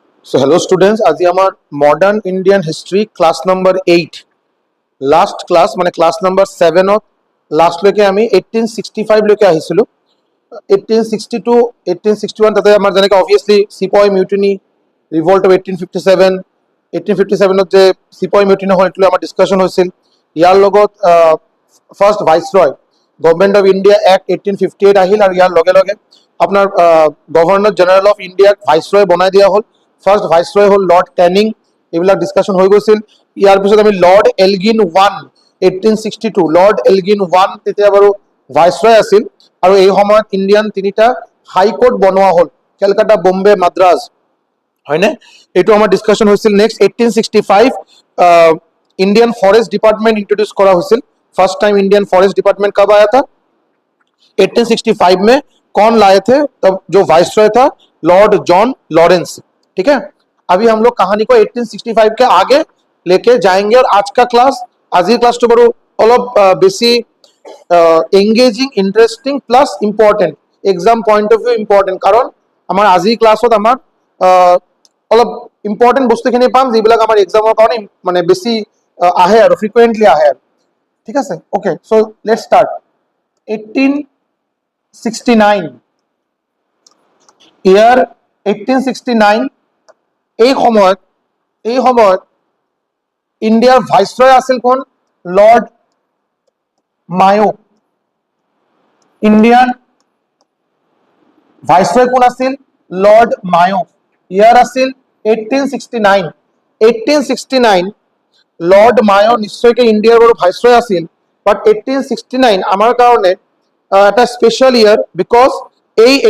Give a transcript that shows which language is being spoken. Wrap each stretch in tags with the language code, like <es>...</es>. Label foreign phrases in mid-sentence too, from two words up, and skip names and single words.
<en>So hello students,</en> <as>আজি আমার</as> <en>modern Indian history class number</en> <as>8</as> <en>last class</en> <as>মানে</as> <en>class number 7</en> <as>ত লাস্ট লৈকে আমি 1865 লৈকে আহিছিলো 1862 1861 তাতে আমাৰ যেনেকৈ</as> <en>obviously sepoy mutiny revolt of 1857</en> <as>ত যে</as> <en>sepoy mutiny</en> <as>হয় এটো আমাৰ ডিসকাশন হৈছিল ইয়াৰ লগত ফার্স্ট</as> <en>Viceroy Government of India Act 1858</en> <as>আহিল আৰু ইয়াৰ লগে লগে আপোনাৰ</as> <en>Governor General of India Viceroy</en> <as>বনাই দিয়া হল</as> <en>first Viceroy</en> <as>হল লর্ড ক্যানিং এইবিলাক ডিসকাশন হৈ গৈছিল ইয়াৰ পিছত আমি লর্ড এলগিন 1 1862 লর্ড এলগিন 1 তেতিয়া বাৰু ভাইসরয় আছিল আৰু এই সময়ত ইন্ডিয়ান তিনিটা হাইকোর্ট বনোৱা হল কলকাতা বোম্বে মাদ্ৰাজ হয়নে এটো আমাৰ ডিসকাশন হৈছিল</as> <en>next 1865 Indian forest department introduce</en> <hi>करा হৈছিল</hi> <en>first time Indian forest department</en> <hi>कब आया था 1865 में कौन लाए थे तब जो वाइसरॉय था लॉर्ड जॉन लॉरेंस ठीक है अभी हम लोग कहानी को 1865 के आगे लेके जाएंगे और आज का क्लास आज ही क्लास तो बड़ो</hi> <as>অলপ বেশি</as> <en>engaging interesting plus important exam point of view important</en> <as>কারণ আমার আজি ক্লাসত আমার অলপ ইম্পর্টেন্ট বস্তুখিনি পাম যিবিলাক আমার এক্সামৰ কাৰণে মানে বেশি আহে আৰু ফ্ৰিকুৱেন্টলি আহে ঠিক আছে</as> <en>okay so let's start</en> <as>1869 ইয়ার 1869 এই সময়ত ইন্ডিয়াৰ ভাইসরয় আছিল কোন লর্ড মায়ো</as> <en>Indian Viceroy</en> <as>কোন আছিল লর্ড মায়ো ইয়ার আছিল 1869 লর্ড মায়ো নিশ্চয়কে ইন্ডিয়ার বড় ভাইসরয় আছিল বাট 1869 আমার কারণে একটা</as> <en>special year because</en> <as>এই</as>